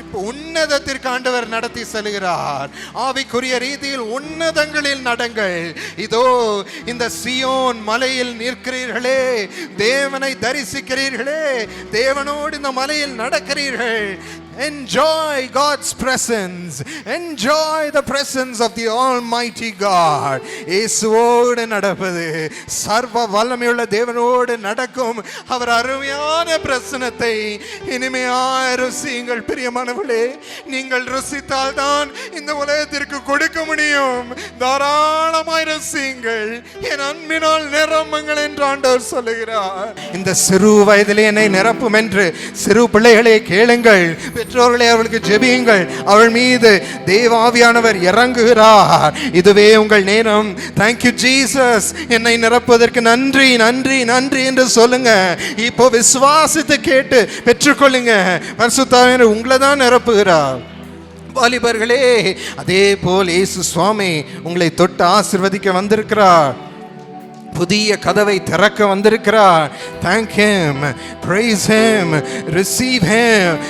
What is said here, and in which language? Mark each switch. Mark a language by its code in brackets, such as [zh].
[ta] உன்னதத்திற்கு ஆண்டவர் நடத்தி செல்கிறார். ஆவிக்குரிய ரீதியில் உன்னதங்களில் நடங்கள். இதோ இந்த சியோன் மலையில் நிற்கிறீர்களே, தேவனை தரிசிக்கிறீர்களே, தேவனோடு இந்த மலையில் நடக்கிறீர்கள். [en] Enjoy God's presence. Enjoy the presence of the Almighty God. [ta] இயேசுவோடு நடப்பது, சர்வ வல்லமையுள்ள தேவனோடு நடக்கும் அவர் அருமையான பிரசன்னத்தை இனிமையாய் ருசியுங்கள் பிரியமானவர்களே. நீங்கள் ருசித்தால் தான் இந்த உலகத்திற்கு கொடுக்க முடியும். தாராளமாய் ருசியுங்கள். என் அன்பினால் நிரம்புங்கள் என்று ஆண்டவர் சொல்லுகிறார். இந்த சிறு வயதிலே என்னை நிரப்பும் என்று சிறு பிள்ளைகளே கேளுங்கள். பெற்றோர்களே அவர்களுக்கு ஜெபியுங்கள். அவள் மீது தேவ ஆவியானவர் இறங்குகிறார். இதுவே உங்கள் நேரம். [en] Thank you Jesus. [ta] என்னை நிரப்புவதற்கு நன்றி நன்றி நன்றி என்று சொல்லுங்க. இப்போ விசுவாசித்து கேட்டு பெற்றுக்கொள்ளுங்க. பரிசுத்த ஆவியானவர் உங்களை தான் நிரப்புகிறார். வாலிபர்களே, அதே போல் இயேசு சுவாமி உங்களை தொட்டு ஆசீர்வதிக்க வந்திருக்கிறார். புதிய கதவை திறக்க வந்திருக்கிறார். [en] Thank him, praise him, receive him.